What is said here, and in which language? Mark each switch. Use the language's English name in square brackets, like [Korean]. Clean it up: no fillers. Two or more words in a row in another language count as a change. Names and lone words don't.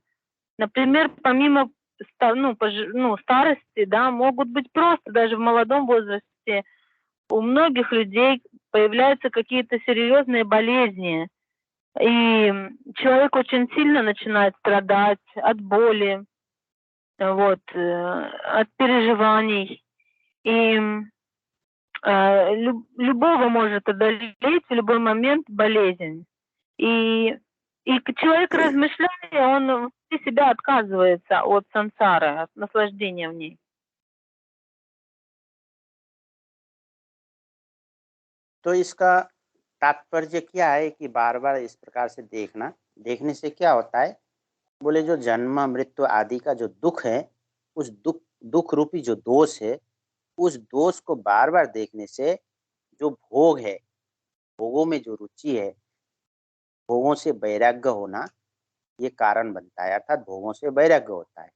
[Russian] Например, помимо старости, да, могут быть просто даже в молодом возрасте у многих людей появляются какие-то серьезные болезни, и человек очень сильно начинает страдать от боли, вот, от переживаний. И любого может одолеть в любой момент болезнь. И человек, размышляя, он внутри себя отказывается от сансары, от наслаждения в ней. [Hindi] तो इसका तात्पर्य क्या है कि बार बार इस प्रकार से देखने से क्या होता है? बोले जो जन्म मृत्यु आदि का जो दुख है, उस दुख रूपी जो दोष है, उस दोष को बार बार देखने से जो भोग है, भोगों में जो रुचि है, भोगों से वैराग्य होना ये कारण बनता है, अर्थात भोगों से वैराग्य होता है।